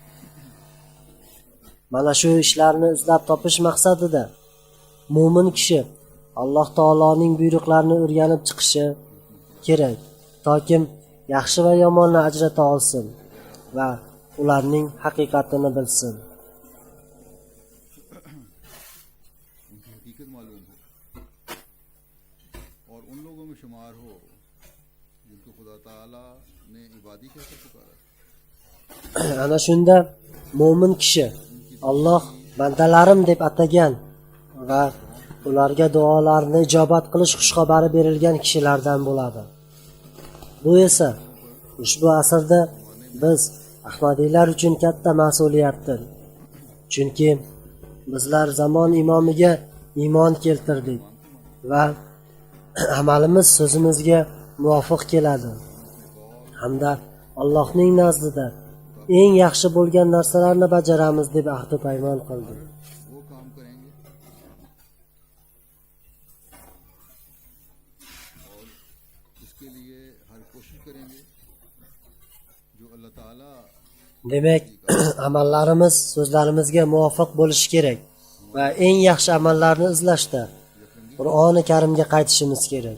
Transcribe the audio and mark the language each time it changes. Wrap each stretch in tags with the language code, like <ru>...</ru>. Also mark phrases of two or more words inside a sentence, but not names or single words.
<uz>Mana shu ishlarni izlab topish maqsadida mu'min kishi Alloh taoloning buyruqlarini o'rganib chiqishi kerak, toki yaxshi va yomonni ajrata olsin va ularning haqiqatini bilsin.</uz> <ur>ان کی حقیقت معلوم ہو اور ان لوگوں میں شمار ہو جن کو خدا تعالیٰ نے عبادی کہہ کر پکارا.</ur> <uz>Ana shunda mu'min kishi Alloh bandalarim deb atagan va ularga duolarni ijobat qilish xushxabari berilgan kishilardan bo'ladi. Bu esa ushbu asrda biz Ahmadiylar uchun katta mas'uliyatdir. Chunki bizlar zamon imomiga iymon keltirdik va amalimiz so'zimizga muvofiq keladi hamda Allohning nazdida eng yaxshi bo'lgan narsalarni bajaramiz deb ahd va paymon qildik.</uz> <ur>وہ کام کریں گے اور اس کے لیے ہر کوشش کریں گے جو اللہ تعالیٰ</ur> <uz>Demak, amallarimiz so'zlarimizga muvofiq bo'lishi kerak va eng yaxshi amallarni izlashda Qur'oni Karimga qaytishimiz kerak.</uz>